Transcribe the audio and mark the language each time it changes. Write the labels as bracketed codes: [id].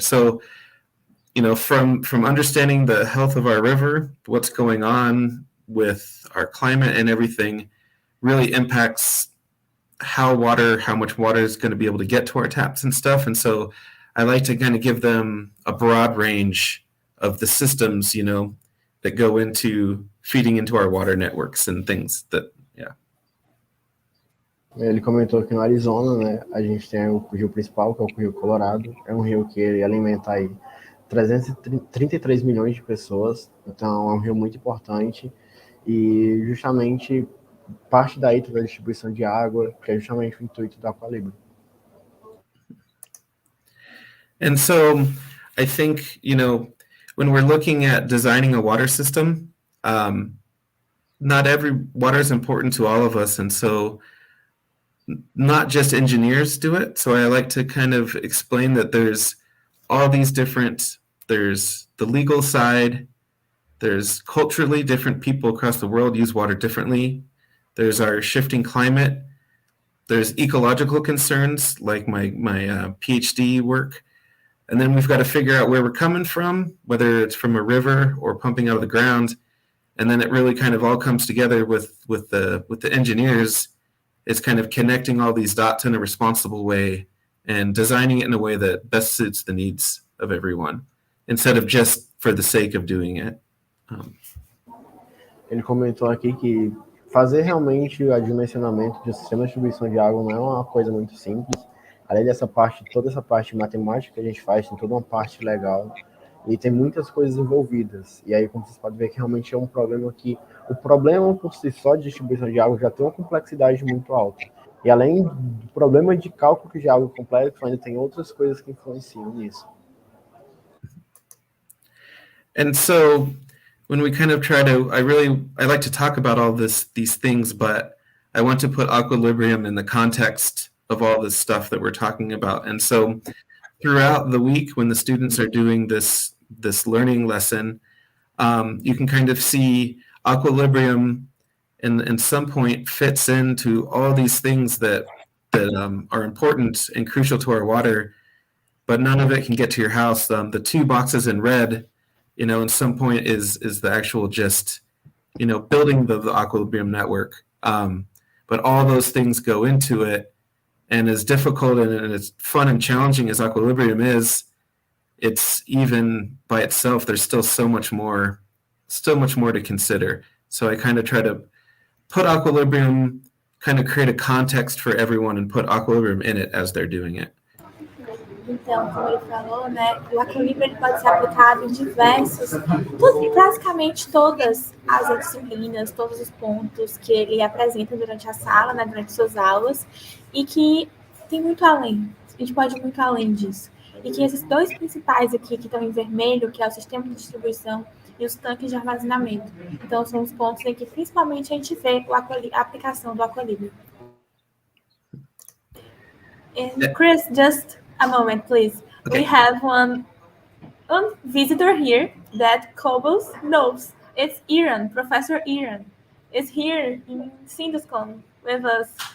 [en] So, from understanding the health of our river, what's going on with our climate and everything really impacts how much water is going to be able to get to our taps and stuff. And so I like to kind of give them a broad range of the systems, that go into feeding into our water networks and things that, yeah. [pt] Ele comentou que no Arizona, né, a gente tem o rio principal, que é o Rio Colorado. É um rio que ele alimenta aí 333 milhões de pessoas. Então é um rio muito importante. E justamente parte daí toda a distribuição de água, que é justamente o intuito do Aqualibrium. [en] And so I think, when we're looking at designing a water system, not every water is important to all of us. And so not just engineers do it. So I like to kind of explain that there's all these there's the legal side, there's culturally different people across the world use water differently. There's our shifting climate. There's ecological concerns like my PhD work. And then we've got to figure out where we're coming from, whether it's from a river or pumping out of the ground. And then it really kind of all comes together with the engineers. It's kind of connecting all these dots in a responsible way and designing it in a way that best suits the needs of everyone, instead of just for the sake of doing it. [pt] Ele comentou aqui que fazer realmente o dimensionamento de sistema de distribuição de água não é uma coisa muito simples. Além dessa parte, toda essa parte matemática que a gente faz, tem toda uma parte legal e tem muitas coisas envolvidas. E aí, como vocês podem ver, que realmente é um problema que o problema por si só de distribuição de água já tem uma complexidade muito alta. E além do problema de cálculo de água complexo, ainda tem outras coisas que influenciam nisso. [en] And so when we kind of try to, I like to talk about all these things, but I want to put Aqualibrium in the context of all this stuff that we're talking about. And so throughout the week when the students are doing this learning lesson, you can kind of see Aqualibrium in some point fits into all these things that are important and crucial to our water, but none of it can get to your house. The two boxes in red, in some point is the actual just, building the Aqualibrium network. But all those things go into it, and as difficult and as fun and challenging as Aqualibrium is, it's even by itself, there's still so much more to consider. So I kind of try to put Aqualibrium, kind of create a context for everyone and put Aqualibrium in it as they're doing it. [pt] Então, como ele falou, né, o Aqualibrium pode ser aplicado em basicamente todas as disciplinas, todos os pontos que ele apresenta durante a sala, né, durante suas aulas, e que tem muito além, a gente pode ir muito além disso. E que esses dois principais aqui, que estão em vermelho, que é o sistema de distribuição e os tanques de armazenamento. Então, são os pontos em que principalmente a gente vê a aplicação do Aqualibrium. [en] And Chris, just a moment, please. Okay. We have one visitor here that Cobos knows. It's Iran, Professor Iran. Is here in Sinduscon with us.